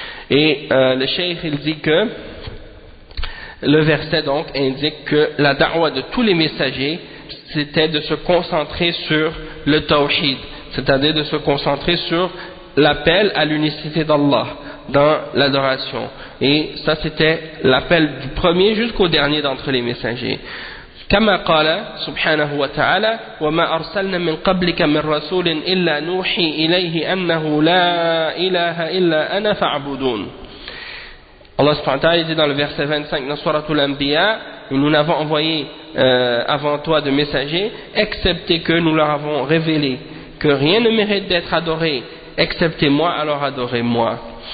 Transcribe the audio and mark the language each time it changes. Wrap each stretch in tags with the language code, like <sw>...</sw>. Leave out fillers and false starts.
<fr>Et le cheikh, il dit que le verset donc indique que la da'wa de tous les messagers, c'était de se concentrer sur le tawhid, c'est-à-dire de se concentrer sur l'appel à l'unicité d'Allah dans l'adoration. Et ça, c'était l'appel du premier jusqu'au dernier d'entre les messagers.</fr> <ar>كما قال سبحانه وتعالى وما أرسلنا من قبلك من رسول إلا نوحي إليه أنه لا إله إلا أنا فاعبدون.</ar> <fr>الله سبحانه وتعالى dit dans le verset 25 dans sourate Al-Anbiya, nous n'avons envoyé avant toi de messagers excepté que nous leur avons révélé que rien ne mérite d'être adoré excepté moi, alors adorez-moi.</fr>